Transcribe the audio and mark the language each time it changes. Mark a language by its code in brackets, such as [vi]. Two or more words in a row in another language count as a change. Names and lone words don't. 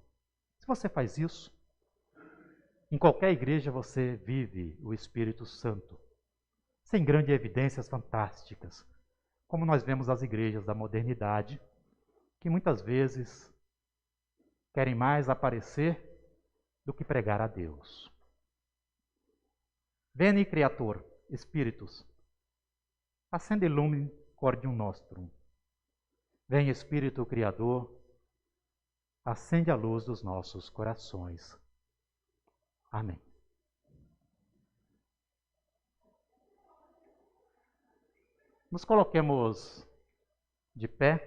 [pt] Se você faz isso, em qualquer igreja você vive o Espírito Santo, sem grandes evidências fantásticas, como nós vemos as igrejas da modernidade, que muitas vezes querem mais aparecer do que pregar a Deus. [la] Veni, Creator, Spiritus, acende lumen cordium nostrum. [pt] Vem, Espírito Criador, acende a luz dos nossos corações. Amém. Nos coloquemos de pé.